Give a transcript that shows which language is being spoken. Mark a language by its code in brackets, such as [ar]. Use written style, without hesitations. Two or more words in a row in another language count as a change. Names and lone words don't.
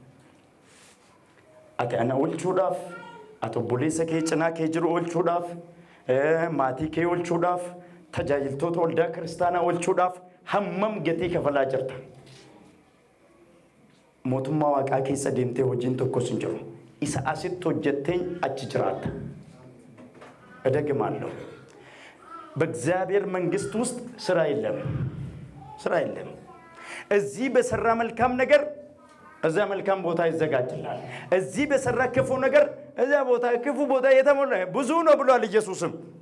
[om] ati ana oolchuudhaaf ati obboleessa kee cinaa kee jiru oolchuudhaaf maatii kee oolchuudhaaf tajaajiltoota waldaa kiristaanaa oolchuudhaaf hammam gatii kafalaa jirta. mootummaa waaqaa keessa deemtee hojiin tokkos hin jiru. isa asitti hojjetteen achi jiraata. [am] እደግማለሁ በእግዚአብሔር መንግስት ውስጥ ስራ የለም። እዚህ በሰራ መልካም ነገር እዛ መልካም ቦታ ይዘጋጅላል። እዚህ በሰራ ክፉ ነገር እዛ ቦታ ክፉ ቦታ የተሞላ ብዙ ነው ብሏል ኢየሱስም።